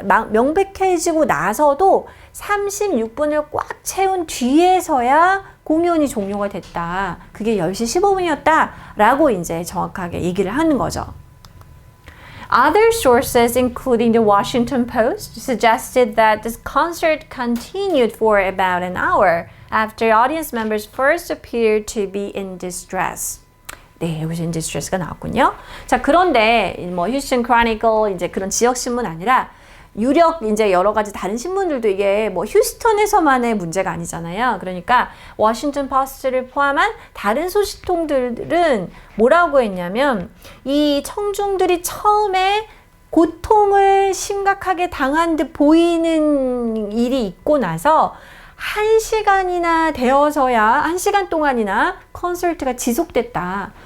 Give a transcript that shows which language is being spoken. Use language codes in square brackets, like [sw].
[ko] 명백해지고 나서도 36분을 꽉 채운 뒤에서야 공연이 종료가 됐다. 그게 10시 15분이었다. 라고 이제 정확하게 얘기를 하는 거죠. [en] Other sources, including the Washington Post, suggested that this concert continued for about an hour after audience members first appeared to be in distress. [ko] 네, 여기서 in distress가 나왔군요. 자, 그런데 뭐 휴스턴 크로니클 이제 그런 지역 신문 아니라 유력 이제 여러 가지 다른 신문들도 이게 뭐 휴스턴에서만의 문제가 아니잖아요. 그러니까 워싱턴 포스트를 포함한 다른 소식통들은 뭐라고 했냐면 이 청중들이 처음에 고통을 심각하게 당한 듯 보이는 일이 있고 나서 1시간이나 되어서야 1시간 동안이나 콘서트가 지속됐다.